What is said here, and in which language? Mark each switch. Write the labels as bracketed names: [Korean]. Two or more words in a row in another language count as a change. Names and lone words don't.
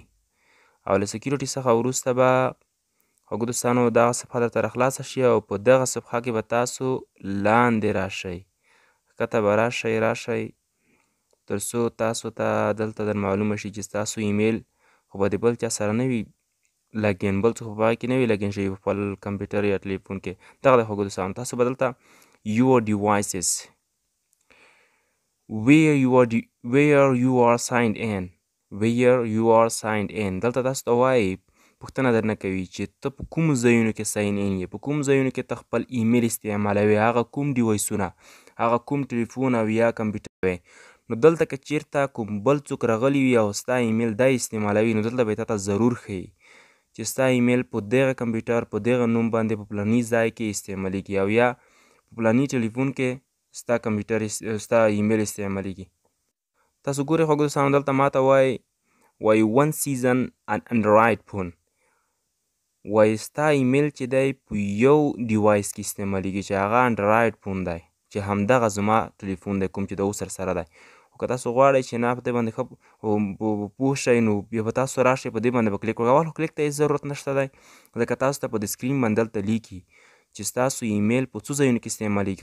[Pashto] او له سکیورټي څخه وروسته به خوږو دوستانو دغه صفحه درته راخلاصه شي او په دغه صفحه کې به تاسو لاندې راشئ، ښکته به راشئ تر څو تاسو ته دلته در معلومه شي چې ستاسو ایمیل خو به د بل چا سره نه وي لګین، بل څوک په هغه کې نه وي لګین شوي په خپل کمپیوټر یا ټلیفون کې. دغه دی خوږو دوستانو. تاسو به دلته [English] your devices where you are signed in [Pashto] دلته تاسو ته وایي، پوښتنه درنه کوي چې ته په کومو ځایونو کې [English] sign in [Pashto] یې، په کوم ځایونو کې ته خپل ایمیل استعمالوي، هغه کوم ډیوایسونه، هغه کوم ټلیفون او یا کمپیوټر وی. نو دلته که چیرته کوم بل څوک راغلی وي او ستا ایمیل دا استعمالوي، نو دلته به یې تا ته ضرور ښیي چې ستا ایمیل په دغه کمپیوټر په دغه نوم باندې په فلاني ځای کې استعمالیږي او یا په فلاني ټلیفون کې ستا کمپیوټر ستا ایمیل استعمالیږي. تاسو ګورئ خوږو دوستانو، دلته ماته وایي [English] one season an Android phone، [Pashto] وایي ستا ایمیل چې دی په یو ډیوایس کې استعمالیږي چې هغه [English] Android phone [Pashto] دی، چې همدغه زما ټلیفون دی کوم چې د اوس سره دی. خو که تاسو غواړئ چې نه په دې باندې ښه پوه شئ، نو بیا به تاسو راشئ په دې باندې به کلیک وکړئ. اول خو کلیک ته هېڅ ضرورت نشته دی، ځکه تاسو ته په د سکرین باندې دلته لیکي چې ستاسو ایمیل په څو ځایونو کې استعمالیږي.